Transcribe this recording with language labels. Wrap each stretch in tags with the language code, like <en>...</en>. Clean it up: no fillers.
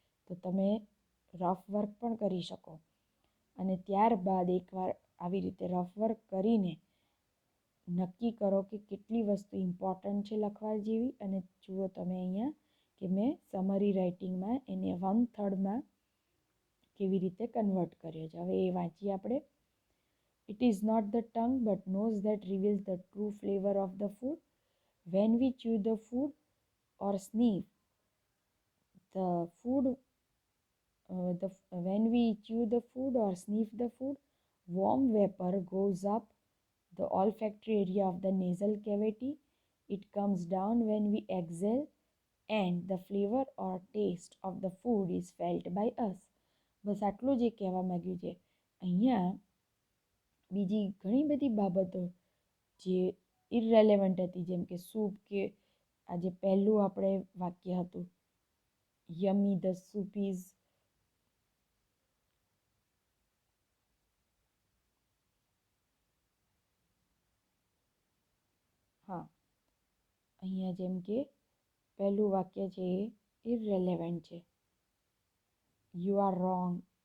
<gu>તો તમે rough work પણ કરી શકો. અને ત્યારબાદ એકવાર આવી રીતે રફ વર્ક કરીને નક્કી કરો કે કેટલી વસ્તુ ઇમ્પોર્ટન્ટ છે લખવા જેવી. અને જુઓ તમે અહીંયા કે મેં સમરી રાઇટિંગમાં એને 1/3 કેવી રીતે કન્વર્ટ કર્યો છે. હવે એ વાંચીએ આપણે.</gu> <en>It is not the tongue but nose that reveals the true flavor of the food. When we chew the food or sniff the food, when we chew the food or sniff the food, warm vapor goes up the olfactory area of the nasal cavity. It comes down when we exhale and the flavor or taste of the food is felt by us.</en> <gu>બસ આટલું જ કહેવા માંગ્યું છે. અહીંયા બીજી ઘણી બધી બાબતો જે ઇરરેલેવન્ટ હતી, જેમ કે સૂપ, કે આજે પહેલું આપણે વાક્ય હતું</gu> <en>yummy the soup is,</en> <gu>હા અહીંયા જેમ કે પહેલું વાક્ય છે એ ઇરરેલેવન્ટ છે,</gu> <en>You are wrong.</en>